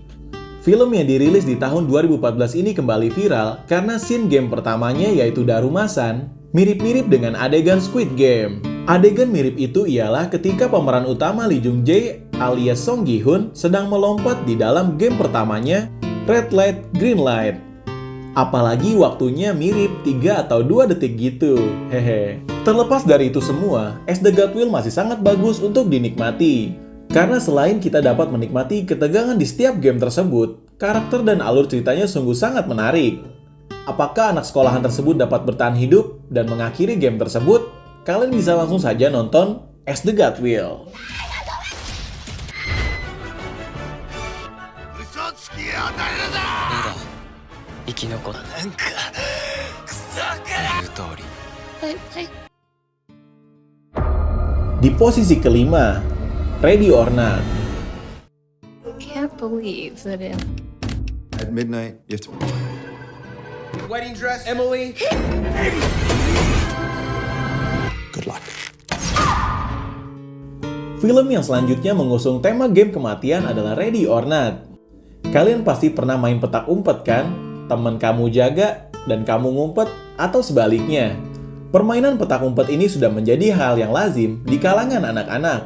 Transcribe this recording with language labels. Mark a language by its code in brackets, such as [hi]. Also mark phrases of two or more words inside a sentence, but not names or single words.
[id] Film yang dirilis di tahun 2014 ini kembali viral karena [en] scene game [id] pertamanya yaitu Daruma-san mirip-mirip dengan adegan Squid Game. Adegan mirip itu ialah ketika pemeran utama Lee Jung Jae alias Song Gi Hun sedang melompat di dalam game pertamanya red light, green light. Apalagi waktunya mirip 3 atau 2 detik gitu. Hehe. Terlepas dari itu semua, As the God Will masih sangat bagus untuk dinikmati. Karena selain kita dapat menikmati ketegangan di setiap game tersebut, karakter dan alur ceritanya sungguh sangat menarik. Apakah anak sekolahan tersebut dapat bertahan hidup dan mengakhiri game tersebut? Kalian bisa langsung saja nonton As the God Will. [ja] 生き残ったなんかクソから言う通り [id] Di posisi kelima, Ready or Not. [en] Can't believe that in At midnight, you have to... Wedding dress, Emily. Good luck. [id] Film yang selanjutnya mengusung tema game kematian adalah Ready or Not. Kalian pasti pernah main petak umpet kan? Teman kamu jaga dan kamu ngumpet atau sebaliknya. Permainan petak umpet ini sudah menjadi hal yang lazim di kalangan anak-anak.